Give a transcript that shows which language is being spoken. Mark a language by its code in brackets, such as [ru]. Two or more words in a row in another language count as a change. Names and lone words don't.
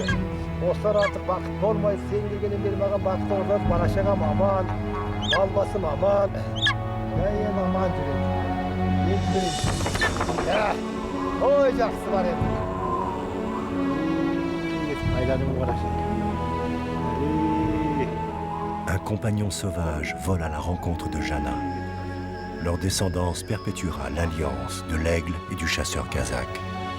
[kk] Осылар artık бақыт болмай, сен келгеннен бері маған бақыт орнап, барашағам аман, мал басым аман. Мен аман жүрем. Ой, жақсы бар енді. Айладым қарашы. [fr] Un compagnon sauvage vole à la rencontre de Jana. Leur descendance perpétuera l'alliance de l'aigle et du chasseur kazakh.